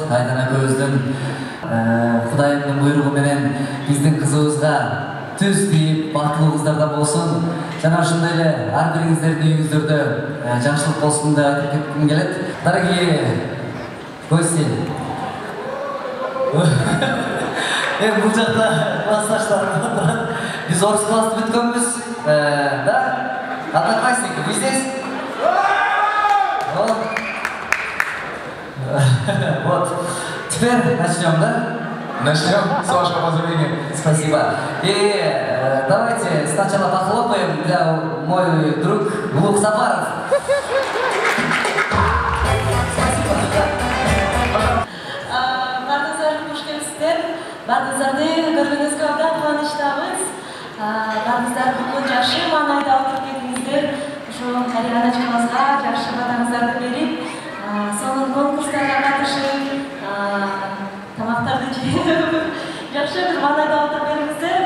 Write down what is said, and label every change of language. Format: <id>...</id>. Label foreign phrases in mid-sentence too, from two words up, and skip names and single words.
<ky>Айдана көбүздүн Кудайымдын буйругу менен биздин кызыбызга түз тийип, бактылуу кыздардан болсун. Жана ошондой эле ар бириңиздердин үйүңүздөрдө жакшылык болсун деп айтып кетким келет.</ky> <ru>Дорогие гости.</ru> <ky>Бул жакта классташтар. Биз орыс классы бүткөнбүз.</ky> <ru>Да? Одноклассники, вы здесь? Вот. Теперь начнем, да? Начнем, с вашего позволения. Спасибо. И давайте сначала похлопаем для мой друг Лук Сапаров. Спасибо.</ru> <ky>Бардыңыздар кош келипсиздер. Бардыңыздарды көргөнүңүзгө абдан кубанычтабыз. Бардыңыздар бүткүл жакшы маанайда отуруп келдиңиздер. Ошо Арияначкабызга жакшы батаңыздарды берип, сонун конкурстарга катышып, тамактарды жеп, жакшы бир маанайда отуруп бериңиздер.</ky>